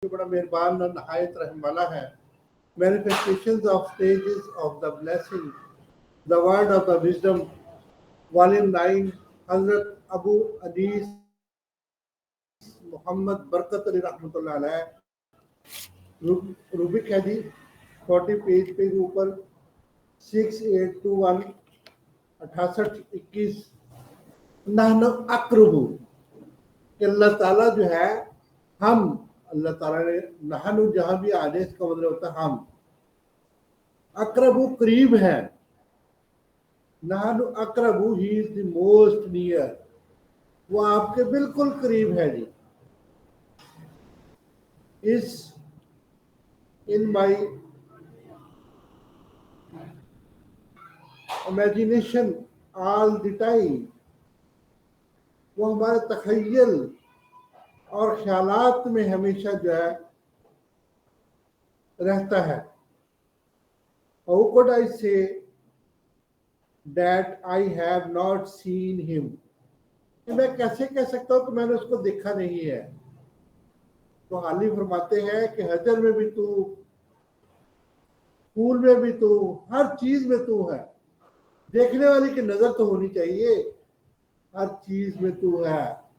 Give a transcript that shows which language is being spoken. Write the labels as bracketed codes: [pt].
[ur] جو بڑا مہربان اور نہایت رحم والا ہے. [en] Manifestations of stages of the blessing, the word of the wisdom, volume 9, حضرت ابو انیس محمد برکت علی رحمۃ اللہ علیہ. [ur] روبک ہے جی 40 پیج کے اوپر 6821 6821. نحن اقرب کہ اللہ تعالیٰ جو ہے ہم اللہ تعالیٰ نے نحن جہاں بھی آنے اس کا مطلب ہوتا ہے ہم. اقرب قریب ہے. نحن اقرب [en] ہی is the most near. [ur] وہ آپ کے بالکل قریب ہے جی. [en] اس in my imagination all the time. [ur] وہ ہمارے تخیل اور خیالات میں ہمیشہ جو ہے رہتا ہے. [en] How could I say that I have not seen him? [ur] کہ میں کیسے کہہ سکتا ہوں کہ میں نے اس کو دیکھا نہیں ہے. تو حالی فرماتے ہیں کہ حجر میں بھی تو، پھول میں بھی تو، ہر چیز میں تو ہے. دیکھنے والی کی نظر تو ہونی چاہیے. ہر چیز میں تو ہے.